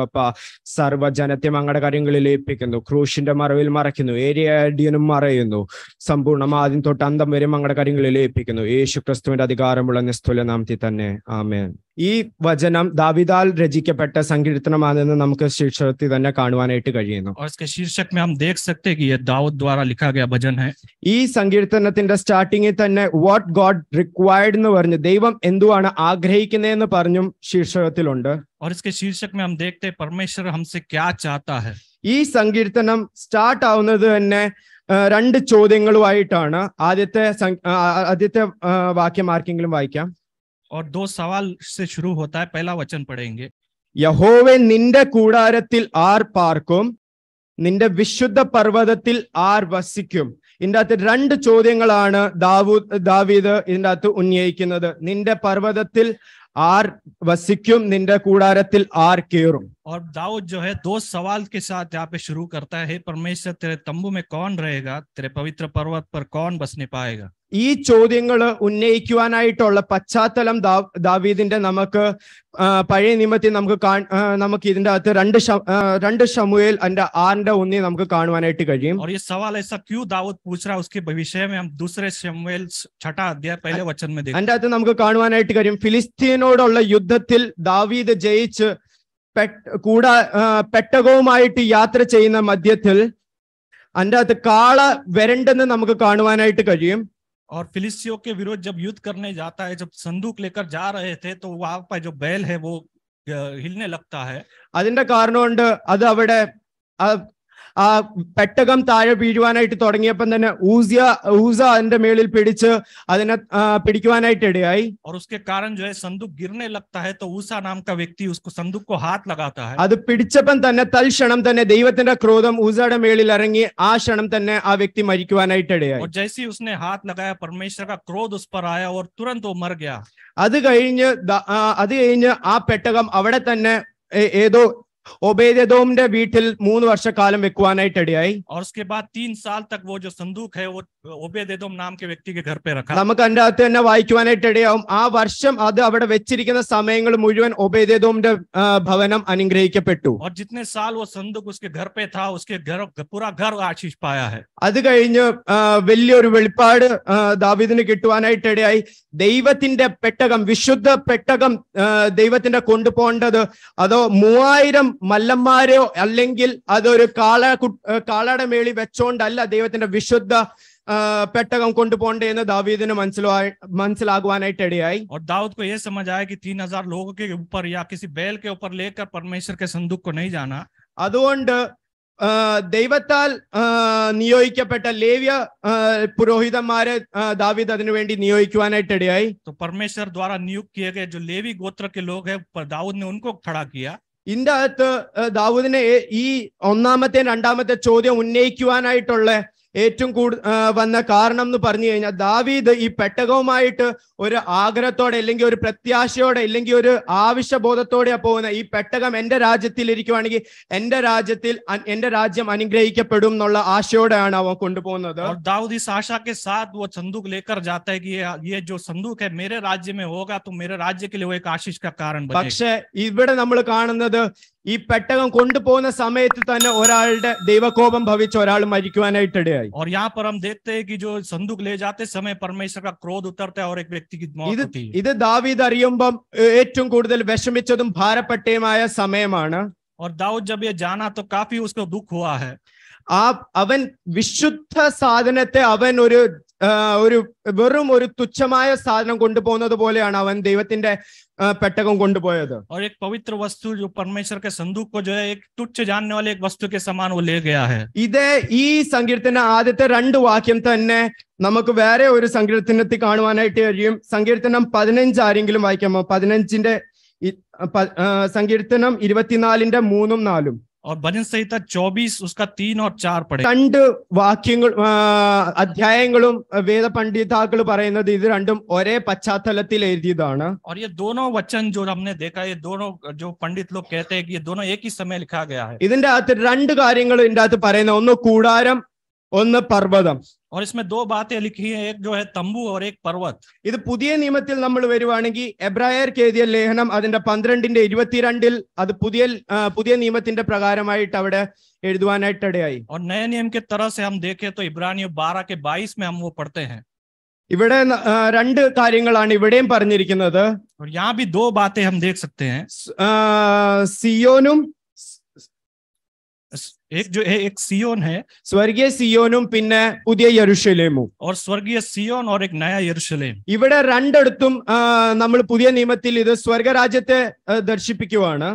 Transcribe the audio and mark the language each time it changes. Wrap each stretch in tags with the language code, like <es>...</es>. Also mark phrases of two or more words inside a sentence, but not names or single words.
<ml>അപ്പ സർവ്വജനത്തെയും അങ്ങയുടെ കാര്യങ്ങളിൽ ഏൽപ്പിക്കുന്നു. ക്രൂശിന്റെ മറവിൽ മറയ്ക്കുന്നു. ഏരിയനും മറയുന്നു. സമ്പൂർണ്ണം ആദ്യം തൊട്ട് അന്തം വരെ അങ്ങയുടെ കാര്യങ്ങളിൽ ഏൽപ്പിക്കുന്നു. യേശു ക്രിസ്തുവിന്റെ അധികാരമുള്ള നിസ്തുല നാമത്തിൽ തന്നെ ആമേൻ. ഈ വചനം ദാവീദാൽ രചിക്കപ്പെട്ട സങ്കീർത്തനമാണെന്ന് നമുക്ക് ശീർഷകത്തിൽ തന്നെ കാണുവാനായിട്ട് കഴിയുന്നു.</ml> <hi>और इसके शीर्षक में हम देख सकते हैं कि यह दाऊद द्वारा लिखा गया भजन है.</hi> <ml>ഈ സങ്കീർത്തനത്തിന്റെ സ്റ്റാർട്ടിങ്ങിൽ തന്നെ</ml> <en>what God required</en> <ml>എന്ന് പറഞ്ഞു, ദൈവം എന്തുവാണ് ആഗ്രഹിക്കുന്നതെന്ന് പറഞ്ഞും ശീർഷകത്തിലുണ്ട്.</ml> <hi>और इसके शीर्षक में हम देखते हैं परमेश्वर हमसे क्या चाहता है.</hi> <ml>ഈ സങ്കീർത്തനം സ്റ്റാർട്ട് ആവുന്നത് തന്നെ രണ്ട് ചോദ്യങ്ങളുമായിട്ടാണ്. ആദ്യത്തെ വാക്യം ആർക്കെങ്കിലും വായിക്കാം.</ml> <hi>और दो सवाल से शुरू होता है. पहला वचन पढ़ेंगे.</hi> <ml>യഹോവേ, നിന്റെ കൂടാരത്തിൽ ആർ പാർക്കും? നിന്റെ വിശുദ്ധ പർവ്വതത്തിൽ ആർ വസിക്കും? ഇതിന്റെ അകത്ത് രണ്ട് ചോദ്യങ്ങളാണ് ദാവീദ് ഇതിന്റെ അകത്ത് ഉന്നയിക്കുന്നത്. നിന്റെ പർവ്വതത്തിൽ ആർ വസിക്കും, നിന്റെ കൂടാരത്തിൽ ആർ കേറും?</ml> <hi>और दाऊद जो है दो सवाल के साथ यहाँ पे शुरू करता है. हे परमेश्वर, तेरे तंबू में कौन रहेगा? तेरे पवित्र पर्वत पर कौन बसने पाएगा?</hi> <ml>ഈ ചോദ്യങ്ങൾ ഉന്നയിക്കുവാനായിട്ടുള്ള പശ്ചാത്തലം ദാവീദിന്റെ നമുക്ക് പഴയ നിയമത്തിൽ നമുക്ക് ഇതിന്റെ അകത്ത് രണ്ട് ശമൂവേൽ 6:1 നമുക്ക് കാണുവാനായിട്ട് കഴിയും.</ml> <hi>और ये सवाल ऐसा क्यों दाऊद पूछ रहा है, उसके विषय में हम दूसरे शमूएल 6 अध्याय पहले वचन में देखते हैं.</hi> <ml>അതിന്റെ അകത്ത് നമുക്ക് കാണുവാനായിട്ട് കഴിയും, ഫിലിസ്തീനോടുള്ള യുദ്ധത്തിൽ ദാവീദ് ജയിച്ച് പെട്ടകവുമായിട്ട് യാത്ര ചെയ്യുന്ന മധ്യത്തിൽ അതിന്റെ അകത്ത് കാള വരണ്ടെന്ന് നമുക്ക് കാണുവാനായിട്ട് കഴിയും.</ml> <hi>और फिलिस्तियों के विरुद्ध जब युद्ध करने जाता है, जब संदूक लेकर जा रहे थे, तो वहां पर जो बैल है वो हिलने लगता है.</hi> <ml>അതിന്റെ കാരണം കൊണ്ട് അത് അവിടെ ആ പെട്ടകം താഴെ വീഴുവാനായിട്ട് തുടങ്ങിയപ്പം തന്നെ ഊസ അതിന്റെ മേളിൽ പിടിച്ച് അതിനെ പിടിക്കുവാനായിട്ട് ഇടയായി.</ml> <hi>और उसके कारण जो है संदूक गिरने लगता है, तो ऊसा नाम का व्यक्ति उसको संदूक को हाथ लगाता है.</hi> <ml>അത് പിടിച്ചപ്പം തന്നെ തൽക്ഷണം തന്നെ ദൈവത്തിന്റെ ക്രോധം ഊസയുടെ മേളിൽ ഇറങ്ങി ആ ക്ഷണം തന്നെ ആ വ്യക്തി മരിക്കുവാനായിട്ട് ഇടയായി.</ml> <hi>और जैसे ही उसने हाथ लगाया, परमेश्वर का क्रोध उस पर आया और तुरंत वो मर गया.</hi> <ml>അത് കഴിഞ്ഞ് ആ പെട്ടകം അവിടെ തന്നെ ഏതോ ഒബേദെദോമിന്റെ വീട്ടിൽ 3 വർഷക്കാലം വെക്കുവാനായിട്ട് ഇടയായി.</ml> <hi>और उसके बाद 3 साल तक वो जो संदूक है वो ओबेदेदोम नाम के व्यक्ति के घर पे रखा.</hi> <ml>നമുക്ക് അതിന്റെ अകത്ത് തന്നെ വായിക്കുവാനായിട്ട് ഇടയാവും. ആ വർഷം അത് അവിടെ വെച്ചിരിക്കുന്ന സമയങ്ങൾ മുഴുവൻ ഒബേദെദോമിന്റെ ഭവനം അനുഗ്രഹിക്കപ്പെട്ടു.</ml> <hi>और जितने साल वो संदूक उसके घर पे था, उसके घर पूरा घर आशीष पाया है.</hi> <ml>അത് കഴിഞ്ഞ് വലിയൊരു വെളിപ്പാട് ദാവീദിന് കിട്ടുവാനായിട്ട് ഇടയായി. ദൈവത്തിന്റെ പെട്ടകം, വിശുദ്ധ പെട്ടകം ദൈവത്തിന്റെ കൊണ്ടുപോകേണ്ടത് അതോ 3000 മല്ലന്മാരെയോ അല്ലെങ്കിൽ അതൊരു കാളയുടെ മേളി വെച്ചോണ്ടല്ല ദൈവത്തിന്റെ വിശുദ്ധ പെട്ടകം കൊണ്ടുപോകണ്ടേ എന്ന് ദാവീദിന് മനസ്സിലാകുവാനായിട്ട് ഇടയായി.</ml> <hi>और दाऊद को यह समझ आया कि 3000 लोगों के ऊपर या किसी बैल के ऊपर लेकर परमेश्वर के संदूक को नहीं जाना.</hi> <ml>അതുകൊണ്ട് ദൈവത്താൽ നിയോഗിക്കപ്പെട്ട ലേവ്യ പുരോഹിതന്മാരെ ദാവീദ് അതിനു വേണ്ടി നിയോഗിക്കുവാനായിട്ട് ഇടയായി.</ml> <hi>तो परमेश्वर द्वारा नियुक्त किए गए जो लेवी गोत्र के लोग हैं, दाऊद ने उनको खड़ा किया.</hi> <ml>ഇതിന്റെ അകത്ത് ദാവൂദിനെ ഈ ഒന്നാമത്തെ രണ്ടാമത്തെ ചോദ്യം ഉന്നയിക്കുവാനായിട്ടുള്ള ഏറ്റവും വന്ന കാരണം എന്ന് പറഞ്ഞു കഴിഞ്ഞാൽ, ദാവീദ് ഈ പെട്ടകവുമായിട്ട് ഒരു ആഗ്രഹത്തോടെ അല്ലെങ്കിൽ ഒരു പ്രത്യാശയോടെ അല്ലെങ്കിൽ ഒരു ആവശ്യബോധത്തോടെയാ പോകുന്നത്. ഈ പെട്ടകം എന്റെ രാജ്യത്തിൽ ഇരിക്കുവാണെങ്കിൽ എന്റെ രാജ്യം അനുഗ്രഹിക്കപ്പെടും എന്നുള്ള ആശയോടെയാണ് അവൻ കൊണ്ടുപോകുന്നത്.</ml> <hi>और दाऊद इस आशा के साथ वो संदूक लेकर जाता है कि ये जो संदूक है मेरे राज्य में होगा, तो मेरे राज्य के लिए वो एक आशीष का कारण बनेगा.</hi> <ml>പക്ഷെ ഇവിടെ നമ്മൾ കാണുന്നത് ഈ പെട്ടകം കൊണ്ടുപോകുന്ന സമയത്ത് തന്നെ ഒരാളുടെ ദൈവകോപം ഭവിച്ച ഒരാൾ മരിക്കുവാനായിട്ട് ഇടയായി.</ml> <hi>और यहाँ पर हम देखते हैं कि जो संदूक ले जाते समय परमेश्वर का क्रोध उतरता है और एक व्यक्ति की मौत होती है.</hi> <ml>ഇത് ദാവീദ് അറിയുമ്പം ഏറ്റവും കൂടുതൽ വിഷമിച്ചതും ഭാരപ്പെട്ടതുമായ സമയമാണ്.</ml> <hi>और दाऊद जब ये जाना तो काफी उसको दुख हुआ है.</hi> <ml>അവൻ വിശുദ്ധ സാധനത്തെ അവൻ ഒരു ഒരു വെറും ഒരു തുച്ഛമായ സാധനം കൊണ്ടുപോകുന്നത് പോലെയാണ് അവൻ ദൈവത്തിന്റെ പെട്ടകം കൊണ്ടുപോയത്.</ml> <hi>और एक पवित्र वस्तु जो परमेश्वर के संदूक को जो है एक तुच्छ जानने वाले एक वस्तु के समान वो ले गया है.</hi> <ml>ഈ സങ്കീർത്തന ആദ്യത്തെ 2 വാക്യം തന്നെ നമുക്ക് വേറെ ഒരു സങ്കീർത്തനത്തിൽ കാണുവാനായിട്ട് കഴിയും. സങ്കീർത്തനം 15 ആരെങ്കിലും വായിക്കാമോ? 15ന്റെ സങ്കീർത്തനം 24ന്റെ 3ഉം 4ഉം.</ml> <hi>और भजन संहिता 24 उसका 3 और 4 पढ़े.</hi> <ml>2 വാക്യങ്ങൾ അധ്യായങ്ങളും വേദ പണ്ഡിതാക്കൾ പറയുന്നത് ഇത് രണ്ടും ഒരേ പശ്ചാത്തലത്തിൽ എഴുതിയതാണ്.</ml> <hi>और ये दोनों वचन जो हमने देखा, ये दोनों जो पंडित लोग कहते हैं कि ये दोनों एक ही समय लिखा गया है.</hi> <ml>ഇതിന്റെ അകത്ത് 2 കാര്യങ്ങൾ ഇതിന്റെ അകത്ത് പറയുന്നത്, ഒന്ന് കൂടാരം, ഒന്ന് പർവ്വതം.</ml> <hi>और इसमें 2 बातें लिखी हैं, एक जो है तंबू और एक पर्वत.</hi> <ml>ഇത് പുതിയ നിയമത്തിൽ നമ്മൾ വരുവാണെങ്കിൽ എബ്രായർക്ക് എഴുതിയ ലേഖനം അതിന്റെ 12ന്റെ 22 അത് പുതിയ നിയമത്തിന്റെ പ്രകാരമായിട്ട് അവിടെ എഴുതുവാനായിട്ട് ഇടയായി.</ml> <hi>और नए नियम के तरह से हम देखें तो इब्रानियों 12 के 22 में हम वो पढ़ते हैं.</hi> <ml>ഇവിടെ 2 കാര്യങ്ങളാണ് ഇവിടെയും പറഞ്ഞിരിക്കുന്നത്.</ml> <hi>और यहाँ भी 2 बातें हम देख सकते हैं.</hi> <ml>സിയോനും,</ml> <hi>एक जो है एक सियोन है,</hi> <ml>സ്വർഗീയ സിയോനും പിന്നെ പുതിയ യെരൂശലേമും.</ml> <hi>और स्वर्गीय सियोन और एक नया यरूशलेम.</hi> <ml>ഇവിടെ രണ്ടിടത്തും നമ്മൾ പുതിയ നിയമത്തിൽ ഇത് സ്വർഗരാജ്യത്തെ ദർശിപ്പിക്കുവാണ്.</ml>